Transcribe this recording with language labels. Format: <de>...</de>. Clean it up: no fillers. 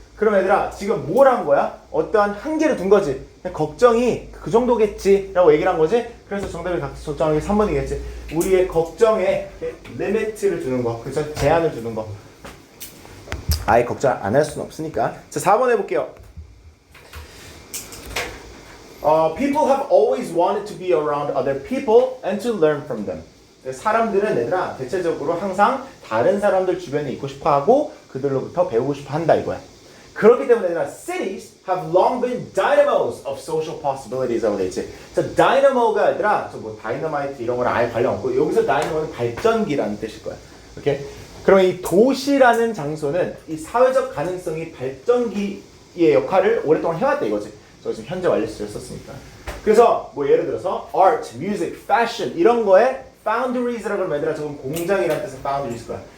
<ko>그럼 얘들아, 지금 뭘 한 거야? 어떠한 한계를 둔 거지. 그냥 걱정이 그 정도겠지 라고 얘기를 한 거지. 그래서 정답이 각자 적정하게 3번이겠지. 우리의 걱정에 리미트를 두는 거, 그쵸? 제한을 두는 거. 아예 걱정 안 할 수는 없으니까. 자, 4번 해볼게요.</ko> <en>People have always wanted to be around other people and to learn from them.</en> <ko>사람들은 얘들아 대체적으로 항상 다른 사람들 주변에 있고 싶어하고 그들로부터 배우고 싶어 한다 이거야. 그렇기 때문에 얘들아 cities have long been dynamos of social possibilities 라고 돼 있지. 그래서 dynamo가 얘들아 뭐 다이너마이트 이런 거랑 아예 관련 없고 여기서 dynamo는 발전기라는 뜻일 거야. 오케이? 그러면 이 도시라는 장소는 이 사회적 가능성이 발전기의 역할을 오랫동안 해왔다 이거지. 저 지금 현재 완료 시제를 썼으니까. 그래서 뭐 예를 들어서 art, music, fashion 이런 거에 foundries라고 하면 얘들아 저건 공장이라는 뜻의 foundries 거야.</ko>